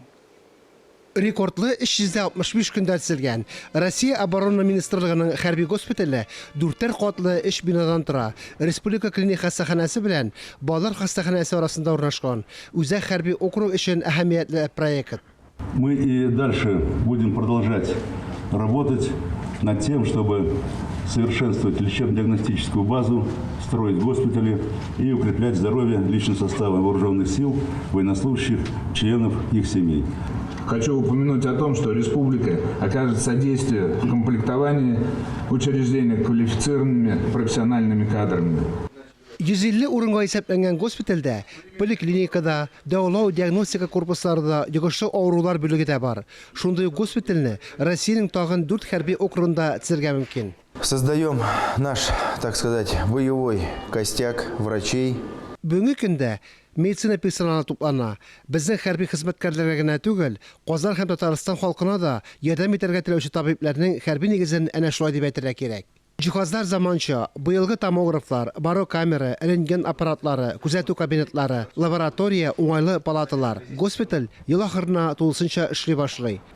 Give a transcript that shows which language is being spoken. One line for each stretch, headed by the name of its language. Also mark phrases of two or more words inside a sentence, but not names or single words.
Tatar: Рекордлы 365 көндә төзелгән. Россия оборона министрлыгының хәрби госпитале 4 катлы 3 бинадан тора. Республика клиник хастаханәсе белән балалар хастаханәсе арасында урнашкан. Үзәк хәрби округ өчен әһәмиятле проект.
Russian: Мы и дальше будем продолжать работать над тем, чтобы совершенствовать лечебно-диагностическую базу, строить госпитали и укреплять здоровье личного состава вооруженных сил, военнослужащих, членов их семей. Хочу упомянуть о том, что республика окажет содействие в комплектовании учреждений квалифицированными профессиональными кадрами.
Tatar: 150 урынга исәпләнгән госпитальдә, поликлиникада, дәвалау диагностика корпусларында йогышлы авырулар бүлеге дә бар. Шундый госпитальне Россиянең тагын 4 хәрби округында төзергә мөмкин.
Russian: Создаем наш, так сказать, боевой костяк врачей.
Tatar: Бүгенге көндә медицина персоналы туплана. Безнең хәрби хезмәткәрләргә генә түгел, Казан һәм Татарстан халкына да ярдәм итәргә теләүче табибларның хәрби нигезен әнә шулай дип әйтергә кирәк. Җиһазлар заманча, быелгы томографлар, барокамера, рентген аппаратлары, күзәтү кабинетлары, лаборатория, уңайлы палаталар, госпиталь ел ахырына тулысынча эшли башлый.